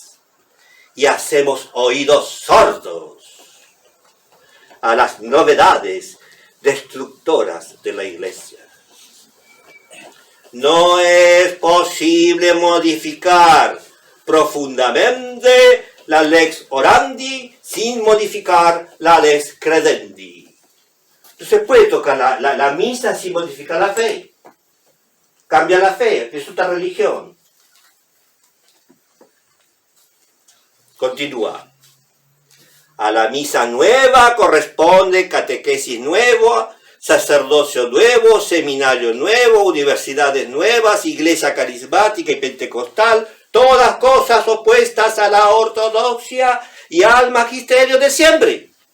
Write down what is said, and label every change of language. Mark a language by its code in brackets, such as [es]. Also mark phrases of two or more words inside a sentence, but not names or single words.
[es] Y hacemos oídos sordos a las novedades destructoras de la Iglesia. No es posible modificar profundamente la [la] lex orandi [es] sin modificar la [la] lex credendi. [es] No se puede tocar la misa sin modificar la fe. Cambia la fe, es otra religión. Continúa. A la misa nueva corresponde catequesis nueva, sacerdocio nuevo, seminario nuevo, universidades nuevas, iglesia carismática y pentecostal, todas cosas opuestas a la ortodoxia y al magisterio de siempre.